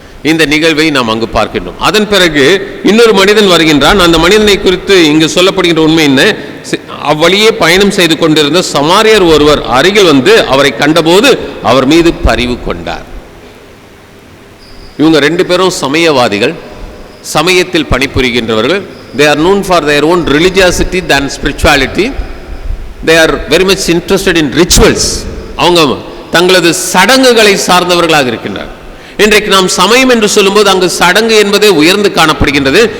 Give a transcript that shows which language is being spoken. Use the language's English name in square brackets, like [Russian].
[Tamil] இந்த நிகழ்வை நாம் அங்கு பார்க்கின்றோம். அதன் பிறகு இன்னொரு மனிதன் வருகின்றான். அந்த மனிதனை குறித்து இங்கு சொல்லப்படுகின்ற உண்மை என்ன? அவ்வழியே பயணம் செய்து கொண்டிருந்த சமாரியர் ஒருவர் அருகில் வந்து அவரை கண்டபோது அவர் மீது பரிவு கொண்டார். இவங்க ரெண்டு பேரும் சமயவாதிகள், சமயத்தில் பணிபுரிகின்றவர்கள். [English] they are known for their own religiosity than spirituality. they are very much interested in rituals. [Tamil] அவங்க தங்களது சடங்குகளை சார்ந்தவர்களாக இருக்கின்றனர். இன்றைக்கு நாம் சமயம் என்று சொல்லும்போது அங்கு சடங்கு என்பதே உயர்ந்து காணப்படுகின்றது.